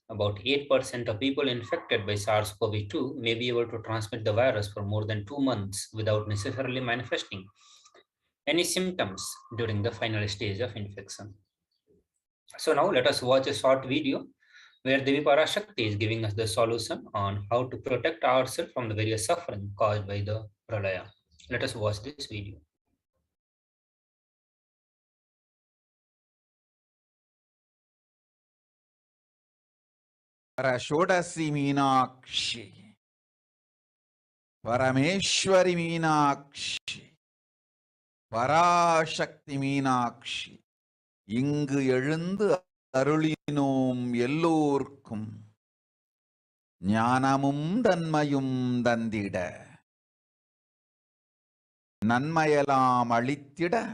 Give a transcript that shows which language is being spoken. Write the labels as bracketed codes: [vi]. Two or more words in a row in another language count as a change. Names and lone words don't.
[en] About 8% of people infected by SARS-CoV-2 may be able to transmit the virus for more than 2 months without necessarily manifesting any symptoms during the final stage of infection. So now let us watch a short video where Devi Parashakti is giving us the solution on how to protect ourselves from the various suffering caused by the pralaya. Let us watch this video. [sa] षोडशी मीनाक्षी परमेश्वरी मीनाक्षी [ta] பராசக்தி மீனாட்சி இங்கு எழுந்து அருளினோம் எல்லோர்க்கும் ஞானமும் தன்மையும் தந்திட நன்மையெல்லாம் அளித்திட